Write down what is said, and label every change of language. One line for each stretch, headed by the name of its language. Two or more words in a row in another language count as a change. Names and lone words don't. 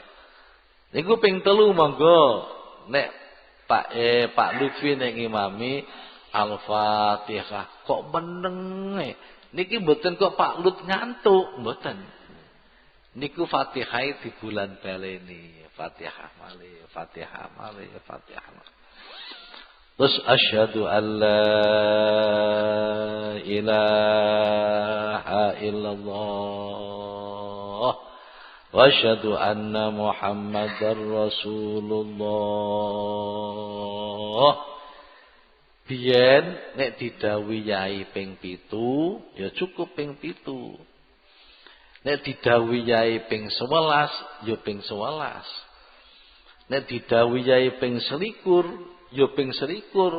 Javanese: Niku ping 3 monggo nek Pak Lutfi nek ngimami Al-Fatihah kok meneng e. Niki mboten kok Pak Lut ngantuk, mboten. Niku Fatihah di bulan baleni, Fatihah malih, Fatihah malih, Fatihah malih.
Arabic: Terus أشهد أن لا إله إلا الله وأشهد أن محمدا رسول الله.
Javanese: Biyen nek didhawuhi yai ping 7, ya cukup ping 7. Nek didhawuhi yai ping 11, ya ping 11. Nek didhawuhi yai ping 21, ya ping 21.